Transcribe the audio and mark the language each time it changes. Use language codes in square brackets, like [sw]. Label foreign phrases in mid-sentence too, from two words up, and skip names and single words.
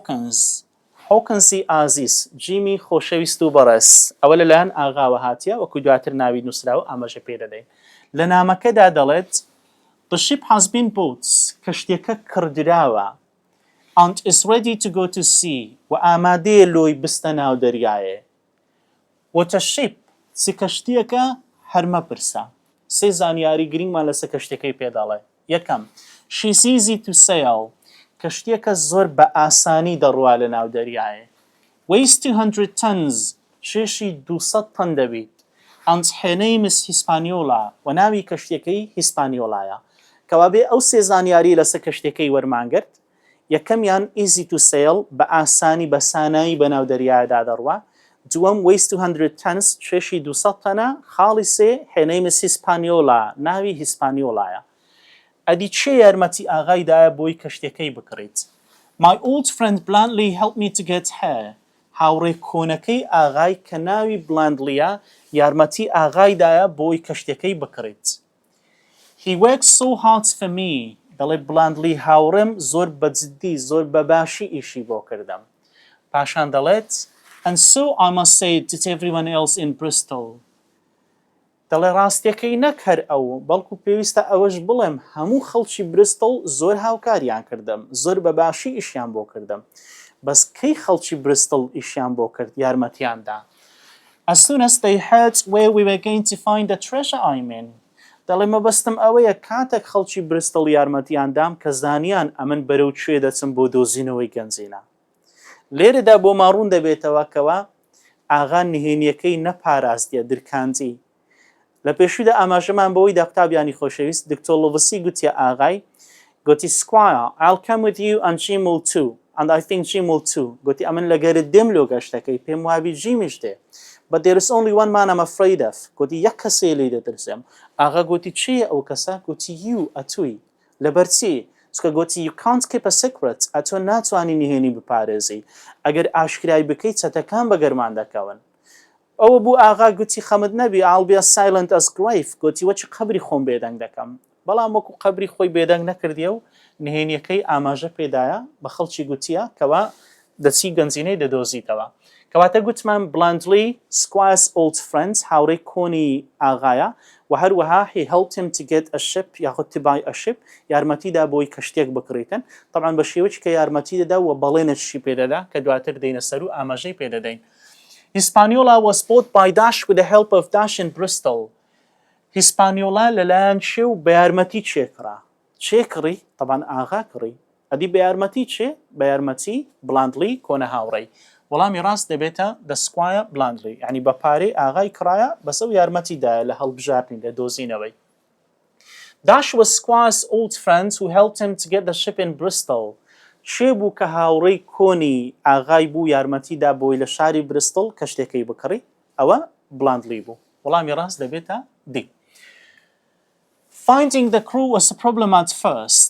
[ckb] هۆکنزی ئازیز جیمی خۆشەویست و بەڕێز ئەوە لەلایەن ئاغاوە هاتیە وەکو دواتر ناوی نووسراوە ئاماژە پێ دەدەین لە نامەکەدا دەڵێت [en] The ship has been built. [ckb] کەشتێکە کردراوە. [en] And is ready to go to sea. [ckb] و ئامادەیە لۆی بستە ناو دەریایە. [en] What a ship. [ckb] چ کەشتێکە هەر مەپرسە. سێ زانیاری گرنگمان لەسەر کەشتەکەی پێداڵێ. یەکەم. [en] She's easy to sail. [ckb] کەشتێکە زۆر بە ئاسانی دەڕوا لە ناو دەریایە. [en] Weighs 200 tons. [ckb] شێشی 200 تەن دەبێت. [en] And her name is Hispaniola. [ckb] و ناوی کەشتەکەی هیسپانیۆلایە. کەوابێ ئەو سێ زانیاری لەسەر کەشتەکەی وەرمانگرت. یەکەمیان [en] easy to sail [ckb] بە ئاسانی بە سانایی بە ناو دەریایەدا دەڕوا. دووەم [en] weighs 200 tons [ckb] شێشی 200 تەنە. خاڵی سێ [en] her name is Hispaniola. [ckb] ناوی هیسپانیۆلایە. ئەدی چێ یارمەتی ئاغایدایە بۆی کەشتەکەی بکڕیت. [en] My old friend blandly helped me to get here. [ckb] هاوڕێ کۆنەکەی ئاغای کە ناوی بلاندلیە یارمەتی ئاغایدایە بۆی کەشتەکەی بکڕیت. [en] He works so hard for me. [ckb] دەڵێ بلاندلی هاوڕێم زۆر بەجددی زۆر بەباشی ئیشی بۆ کردم. پاشان دەڵێت [en] And so I must say it to everyone else in Bristol. [ckb] دەڵێ ڕاستیەکەی نەک هەر ئەو بەڵکو پێویستە ئەوەش بڵێم هەموو خەڵکی برستڵ زۆر هاوکاریان کردم زۆر بەباشی ئیشیان بۆ کردم بەس کەی خەڵکی برستڵ ئیشیان بۆ کرد یارمەتیاندا. [en] As soon as they heard where we were going to find the treasure I mean. [ckb] دەڵێ مەبەستم ئەوەیە کاتێک خەڵکی برستڵ یارمەتیاندام کە زانیان ئەمن بەرەو کوێ دەچم بۆ دۆزینەوەی گەنجینە. لێرەدا بۆ ماڕوون دەبێتەوە کەوە ئاغا نهێنیەکەی نەپاراستیە درکانجی. لە پێشودا ئاماژەمان بەوەی دا قوتابیانی خۆشەویست دکتۆر لۆڤسی گوتیە ئاغای گوتی [en] Squire, I'll come with you and Jim will too and I think Jim will too. [ckb] گوتی ئەمن لەگەرت دێم لۆ گەشتەکەی پێم وابی جیمیش دێ. [en] But there is only one man I'm afraid of. [ckb] گوتی یەک کەسێ لێی دەترسم. ئاغا گوتی چییە ئەو کەسە؟ گوتی you ئەتووی. لەبەر چی؟ چکە گوتی [en] you can't keep a secret. [ckb] ئەتۆ ناتوانی نهێنی بپارێزی. ئەگەر ئاشکرای بکەیت چەتەکان بە گەرمان دەکەون. ئەوە بوو ئاغا گوتی خەمت نەبی [en] I'll be as silent as grave. [ckb] گوتی وەچ قەبری خۆم بێدەنگ دەکەم. بەڵام وەکو قەبری خۆی بێدەنگ نەکردیە و نهێنیەکەی ئاماژە پێدایە بە خەڵکی گوتیە کەوا دەچی گەنجینەی دەدۆزیتەوە. کەواتە گوتمان [en] bluntly Squire's old friend [ckb] هاوڕێی کۆنی ئاغایە و هەروەها [en] he helped him to get a ship [ckb] یاخود [en] to buy a ship [ckb] یارمەتیدا بۆی کەشتێک بکڕیتن. طبعا بە شێوەیەکی کە یارمەتی دەدا و بەڵێنێکی پێدەدا کە دواتر دێنە سەر و ئاماژەی پێدەدەین. [en] Hispaniola was bought by Dash with the help of Dash in Bristol. [ckb] Hispaniola لەلایەن چێ و بە یارمەتی چێکڕا. چێکڕی طبعا ئاغا کڕی. ئەدی بە یارمەتی چێ؟ بە یارمەتی بلاندلی کۆنە هاوڕێی. وەڵامی ڕاست دەبێتە [en] the Squire blandly. [ckb] یعنی بە پارەی ئاغای کڕایە بەسە و یارمەتیدایە لە هەڵبژاردنی لە دۆزینەوەی. [en] Dash was Squire's old friend who helped him to get the ship in Bristol. [ckb] چێ بوو کە هاوڕێی کۆنی ئاغای بوو یارمەتیدا بۆی لە شاری برستڵ کەشتێکەی بکڕی؟ ئەوە بلاندلی بوو. وەڵامی ڕاست دەبێتە دی. [en] Finding the crew was a problem at first.